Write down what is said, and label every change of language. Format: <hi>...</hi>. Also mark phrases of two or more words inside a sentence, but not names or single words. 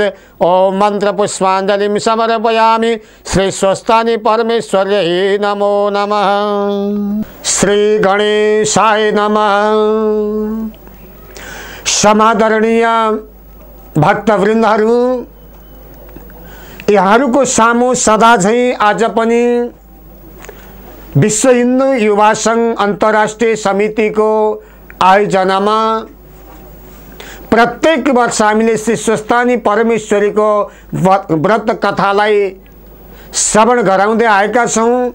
<sa>ओम मंत्रपुष्पाञ्जलिं समर्पयामि। श्री स्वस्थानि परमेश्वर्यै नमो नमः। श्री गणेशाय नमः।</sa> <ne>समादरणीय भक्तवृन्दहरू, यहाँहरूको सामु सदा झैं आज पनि विश्व हिन्दू युवा संघ अंतर्राष्ट्रीय समिति</ne> <hi>को आयोजना में</hi> <ne>प्रत्येक वर्ष हामीले श्री स्वस्थानी परमेश्वरी को व्रत कथालाई श्रवण गराउँदै आएका छौं।</ne>